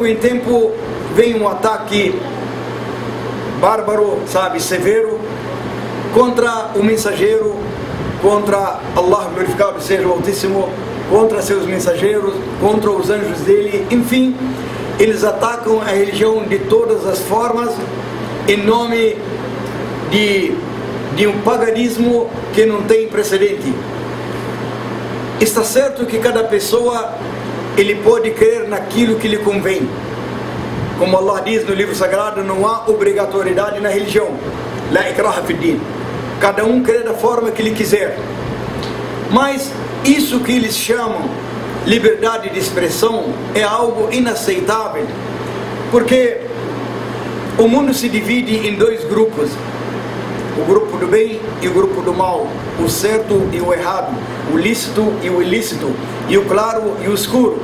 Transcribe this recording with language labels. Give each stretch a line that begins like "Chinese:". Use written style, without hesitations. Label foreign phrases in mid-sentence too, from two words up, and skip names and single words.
Portuguese: em tempo vem um ataque bárbaro, sabe, severo, contra o mensageiro, contra Allah glorificado seja o Altíssimo, contra seus mensageiros, contra os anjos dele, enfim, eles atacam a religião de todas as formas, em nome de um paganismo que não tem precedente. Está certo que cada pessoa ele pode crer naquilo que lhe convém. Como Allah diz no livro sagrado, não há obrigatoriedade na religião.
Arabic: لا إكراه في الدين.
Portuguese: Cada um crê da forma que lhe quiser. Mas isso que eles chamam liberdade de expressão é algo inaceitável, porque o mundo se divide em dois grupos: o grupo do bem e o grupo do mal, o certo e o errado, o lícito e o ilícito, e o claro e o escuro.